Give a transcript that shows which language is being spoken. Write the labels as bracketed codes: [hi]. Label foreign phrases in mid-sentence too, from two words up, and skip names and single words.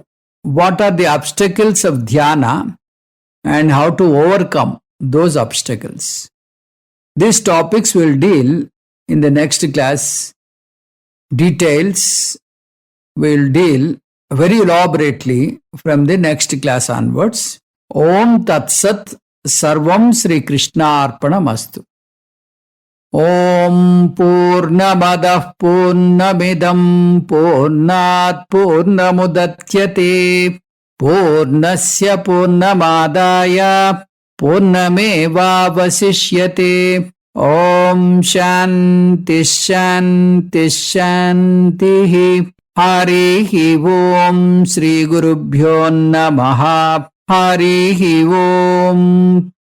[en] What are the obstacles of dhyana and how to overcome those obstacles? These topics will deal in the next class. Details will deal very elaborately from the next class onwards. [sa] Om Tat Sat Sarvam Sri Krishna Arpanamastu. ఓం పూర్ణమదః పూర్ణమిదం పూర్ణాత్ పూర్ణముదచ్యతే పూర్ణస్య పూర్ణమాదాయ పూర్ణమేవావశిష్యతే. ఓం శాంతి శాంతి శాంతి. హరి ఓం. శ్రీ గురుభ్యో నమః. హరి ఓం.